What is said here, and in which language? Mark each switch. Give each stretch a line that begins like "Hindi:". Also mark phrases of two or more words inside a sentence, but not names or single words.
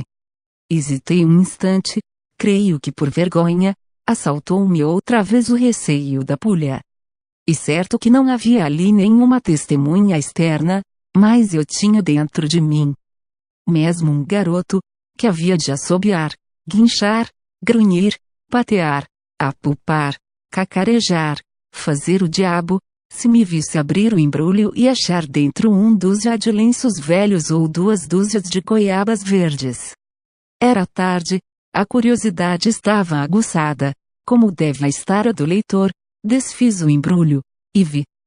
Portuguese: Hesitei um instante, creio que por vergonha, assaltou-me outra vez o receio da pulha. E certo que não havia ali nenhuma testemunha externa, mas eu tinha dentro de mim mesmo um garoto, que havia de assobiar, guinchar, grunhir, patear, apupar, cacarejar, fazer o diabo, se me visse abrir o embrulho e achar dentro um dúzia de lenços velhos ou 2 dúzias de goiabas verdes. Era tarde, a curiosidade estava aguçada, como deve estar a do leitor, desfiz o embrulho, e vi.